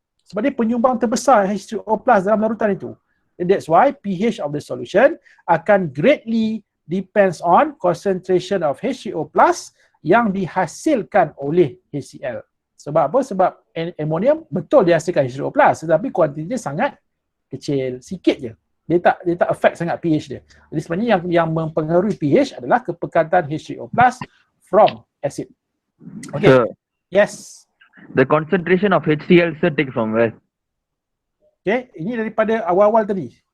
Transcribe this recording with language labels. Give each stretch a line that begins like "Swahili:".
Malay: Sebab dia penyumbang terbesar H3O+ dalam larutan itu.
English: And that's why pH of the solution
Malay: akan
English: greatly depends on concentration of
Malay: H3O+ yang dihasilkan oleh HCl. Sebab apa? Sebab ammonium betul dihasilkan H3O+, tetapi kuantitinya sangat kecil, sikit je. Dia tak
English: affect
Malay: sangat pH dia. Jadi sebenarnya yang mempengaruhi pH adalah kepekatan H3O+
English: from acid.
Malay: Okay.
English: Sir, Yes. the concentration of HCl sir take from where?
Malay: Okay, ini daripada awal-awal tadi.